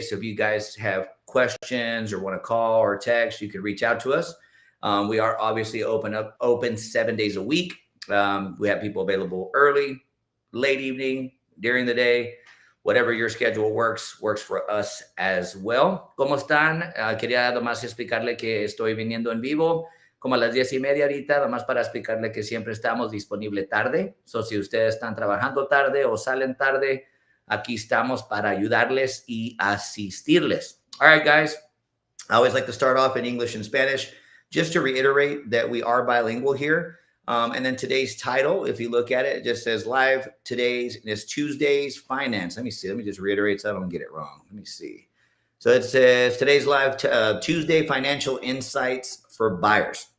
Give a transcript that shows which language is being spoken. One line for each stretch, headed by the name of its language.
English: So if you guys have questions or want to call or text, you can reach out to us. We are obviously open 7 days a week. We have people available early, late evening, during the day. Whatever your schedule works for us as well.
Spanish: ¿Cómo están? Quería nomás explicarle que estoy viniendo en vivo como a las 10:30 ahorita, nomás para explicarle que siempre estamos disponible tarde. So, si ustedes están trabajando tarde o salen tarde, aquí estamos para ayudarles y asistirles.
English: All right, guys. I always like to start off in English and Spanish just to reiterate that we are bilingual here. And then today's title, if you look at it, it just says live today's, and it's Tuesday's finance. Let me see. Let me just reiterate so I don't get it wrong. Let me see. So it says today's live Tuesday financial insights for buyers.